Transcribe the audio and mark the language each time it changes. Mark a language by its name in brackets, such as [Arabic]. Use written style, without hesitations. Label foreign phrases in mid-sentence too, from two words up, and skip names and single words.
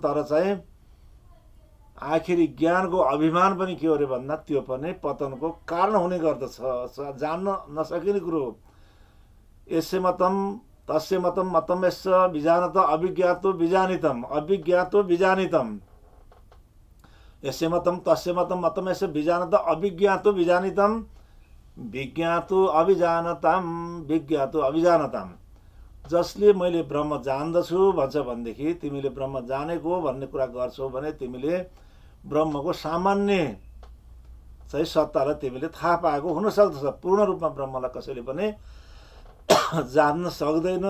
[Nepali] तर चाहिँ आखिरी ज्ञानको अभिमान पनि के हो अरे भन्दा त्यो पनि पतनको कारण हुने गर्दछ, जान्न नसकिने कुरो हो। [Sanskrit] यस्य मतम तस्य मतम मतम यस्य विजानत अभिज्ञातो विजानितम अभिज्ञातो विजानितम, यस्य मतम तस्य मतम मतम यस्य विजानत अभिज्ञातो विजानितम विज्ञातो अभिजानताम विज्ञातो अभिजानताम। [Nepali] जसले मैले ब्रह्म जान्दछु भन्छ भनेदेखि तिमीले ब्रह्म जानेको भन्ने कुरा गर्छौ भने तिमीले ब्रह्मको सामान्य चाहिँ सत्तालाई तिमीले थाहा पाएको हुन सक्दछ। पूर्ण रूपमा ब्रह्मलाई कसैले पनि जान्न सक्दैन।